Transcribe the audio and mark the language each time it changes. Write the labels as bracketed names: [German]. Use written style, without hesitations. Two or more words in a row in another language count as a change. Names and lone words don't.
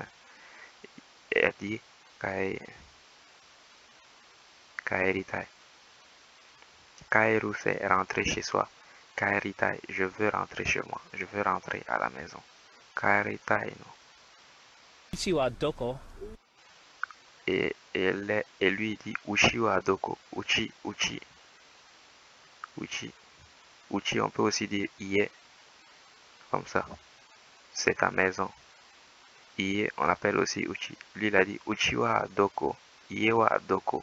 [French] Elle dit kaeritai. Kaeru, c'est rentrer chez soi. Kaeritai, je veux rentrer chez moi. Je veux rentrer à la maison. Kaeritai, non. [Japanese] うちはどこ? [French] Et lui dit [Japanese] うちはどこ. うち、うち。うち. Uchi, [French] on peut aussi dire ie. Comme ça. C'est ta maison. Ie, on appelle aussi uchi. Lui, il a dit [Japanese] うちはどこ. 家はどこ.